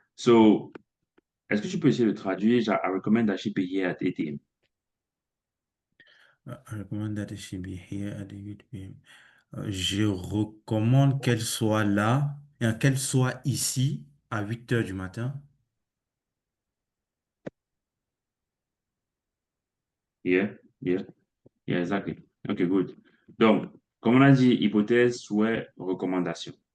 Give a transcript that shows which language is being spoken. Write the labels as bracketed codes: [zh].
[fr] So, est-ce que tu peux essayer de traduire? [en] I recommend that she be here at 8 a.m. I recommend that she be here at the 8 p.m. [fr] Je recommande qu'elle soit là, et qu'elle soit ici à 8 heures du matin. [en] Yeah, yeah, yeah, exactly. Okay, good. [fr] Donc, comme on a dit, hypothèse, souhait, recommandation.